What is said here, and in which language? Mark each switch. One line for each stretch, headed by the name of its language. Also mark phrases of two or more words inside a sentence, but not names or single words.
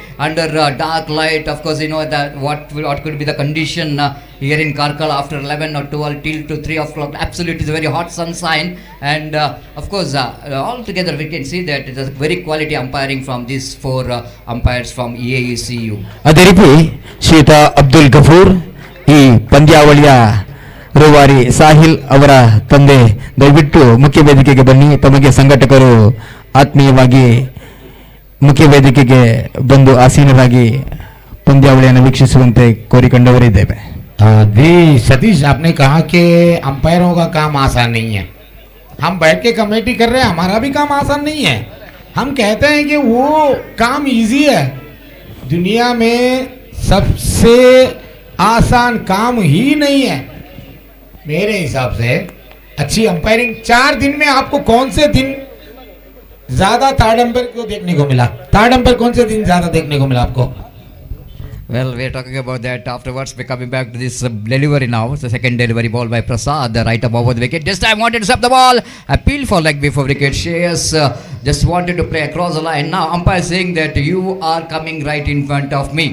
English: Under dark light, of course, you know that what could be the condition here in Karkala after 11 or 12 till to 3 o'clock. Absolutely, it's a very hot sunshine, and of course, altogether we can see that it is very quality umpiring from these 4 umpires from EAECU.
Kannada: ಅದೇ ರೀತಿ ಶ್ರೀಯುತ ಅಬ್ದುಲ್ ಗಫೂರ್, ಈ ಪಂದ್ಯಾವಳಿಯ ರೂವಾರಿ ಸಾಹಿಲ್ ಅವರ ತಂದೆ, ದಯವಿಟ್ಟು ಮುಖ್ಯ ವೇದಿಕೆಗೆ ಬನ್ನಿ. ತಮಗೆ ಸಂಘಟಕರು ಆತ್ಮೀಯವಾಗಿ ಮುಖ್ಯ ವೇದಿಕೆಗೆ ಬಂದು ಆಸೀನರಾಗಿ ಪಂದ್ಯಾವಳಿಯನ್ನು ವೀಕ್ಷಿಸುವಂತೆ ಕೋರಿಕೊಂಡವರಿದ್ದೇವೆ.
Hindi: जी सतीश, आपने कहा कि अंपायरों का काम आसान नहीं है। हम बैठ के कमेटी कर रहे हैं, हमारा भी काम आसान नहीं है। हम कहते हैं कि वो काम इजी है। दुनिया में सबसे आसान काम ही नहीं है मेरे हिसाब से अच्छी अंपायरिंग। 4 दिन में आपको कौन से दिन ज्यादा
English: third umpire
Hindi: को देखने को मिला?
English: third umpire
Hindi: कौन से दिन ज्यादा देखने को मिला आपको?
English: Well, we are talking about that afterwards. We're coming back to this delivery now. It's the second delivery ball by Prasad, right up over the wicket. This time wanted to stop the ball. Appeal for leg before wicket. Shreyas just wanted to play across the line. Now umpire saying that you are coming right in front of me.